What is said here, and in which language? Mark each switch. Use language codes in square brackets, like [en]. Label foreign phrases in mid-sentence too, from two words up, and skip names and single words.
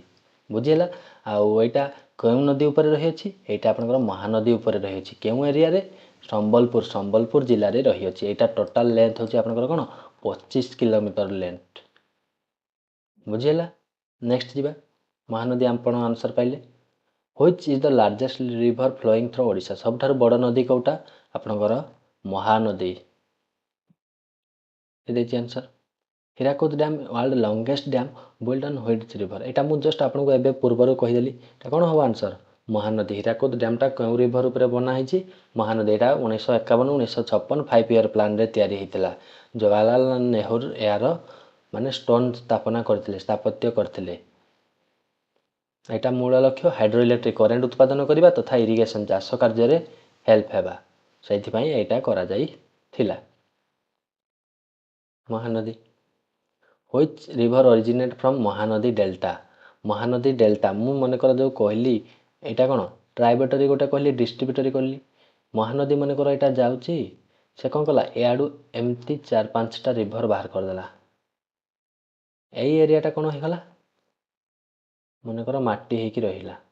[or] ବୁଝିହେଲା? ଆଉ ଏଇଟା କେଉଁ ନଦୀ ଉପରେ ରହିଅଛି? ଏଇଟା ଆପଣଙ୍କର ମହାନଦୀ ଉପରେ ରହିଅଛି। କେଉଁ ଏରିଆରେ? ସମ୍ବଲପୁର ଜିଲ୍ଲାରେ ରହିଅଛି। ଏଇଟା [en] total length [or] ହେଉଛି ଆପଣଙ୍କର କ'ଣ 25 କିଲୋମିଟର ଲେନ୍ଥ। ବୁଝିହେଲା? ନେକ୍ସଟ ଯିବା। ମହାନଦୀ ଆପଣ ଆନ୍ସର ପାଇଲେ। [en] Which is the largest river flowing through ଓଡ଼ିଶା? [or] ସବୁଠାରୁ ବଡ଼ ନଦୀ କେଉଁଟା? ଆପଣଙ୍କର ମହାନଦୀ। ଦେଇଛି ଆନ୍ସର। [en] Hirakud dam world longest dam build on which river? [or] ଏଇଟା ମୁଁ ଜଷ୍ଟ ଆପଣଙ୍କୁ ଏବେ ପୂର୍ବରୁ କହିଦେଲି। ଏଇଟା କ'ଣ ହେବ ଆନ୍ସର? ମହାନଦୀ। ହୀରାକୁଦ ଡ୍ୟାମ୍ଟା କେଉଁ ରିଭର ଉପରେ ବନା ହେଇଛି? ମହାନଦୀ। ଏଇଟା 1951 1956 5 [en] year plan [or] ତିଆରି ହେଇଥିଲା। ଜବାହରଲାଲ ନେହେରୁ ଏହାର ମାନେ ସ୍ଥାପତ୍ୟ କରିଥିଲେ। ଏଇଟା ମୂଳ ଲକ୍ଷ୍ୟ [en] hydro electric current [or] ଉତ୍ପାଦନ କରିବା ତଥା ଇରିଗେସନ୍ ଚାଷ କାର୍ଯ୍ୟରେ ହେଲ୍ପ ହେବା, ସେଇଥିପାଇଁ ଏଇଟା କରାଯାଇଥିଲା। [en] ମହାନଦୀ। Which river originate from ମହାନଦୀ ଡେଲ୍ଟା? [or] ମହାନଦୀ ଡେଲ୍ଟା ମୁଁ ମନେକର ଯେଉଁ କହିଲି ଏଇଟା କ'ଣ ଟ୍ରାଇବ୍ୟୁଟାରୀ ଗୋଟେ କହିଲି, ଡିଷ୍ଟ୍ରିବ୍ୟୁଟରୀ କହିଲି। ମହାନଦୀ ମନେକର ଏଇଟା ଯାଉଛି, ସେ କ'ଣ କଲା ଏଆଡ଼ୁ ଏମିତି 4-5ଟା ରିଭର ବାହାର କରିଦେଲା। ଏଇ ଏରିଆଟା କ'ଣ ହେଇଗଲା? ମନେକର ମାଟି ହେଇକି ରହିଲା।